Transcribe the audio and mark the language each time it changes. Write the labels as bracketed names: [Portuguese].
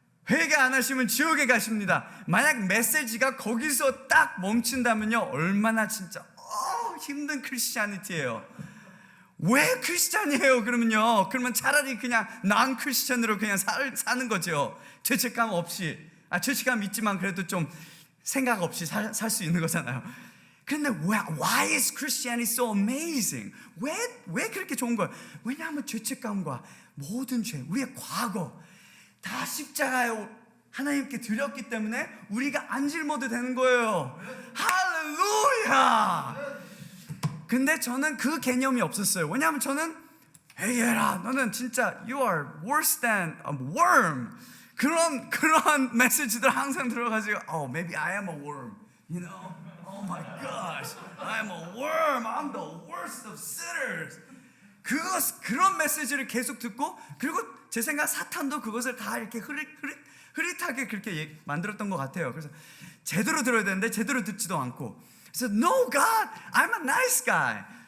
[Korean] 회개 안 하시면 지옥에 가십니다. 만약 메시지가 거기서 딱 멈춘다면요, 얼마나 진짜 힘든 크리스찬이티예요. 왜 크리스찬이에요? 그러면 차라리 그냥 난 크리스찬으로 그냥 사는 거죠. 죄책감 없이. 죄책감 있지만 그래도 좀 생각 없이 살 수 있는 거잖아요. [English] 그런데 why is Christianity so amazing? [Korean] 왜 그렇게 좋은 거예요? 왜냐하면 죄책감과 모든 죄, 우리의 과거 다 십자가에 하나님께 드렸기 때문에 우리가 안 짊어도 되는 거예요. 할렐루야. 근데 저는 그 개념이 없었어요. 왜냐하면 저는 회개해라, 너는 진짜 [English] you are worse than a worm, [Korean] 그런 메시지들 항상 들어가지고 [English] maybe I am a worm, you know, oh my gosh, I am a worm, I'm the worst of sinners. [Korean] 그런 메시지를 계속 듣고, 그리고 제 생각 사탄도 그것을 다 이렇게 흐릿하게 그렇게 만들었던 것 같아요. 그래서 제대로 들어야 되는데 제대로 듣지도 않고, 그래서 [English] No God, I'm a nice guy.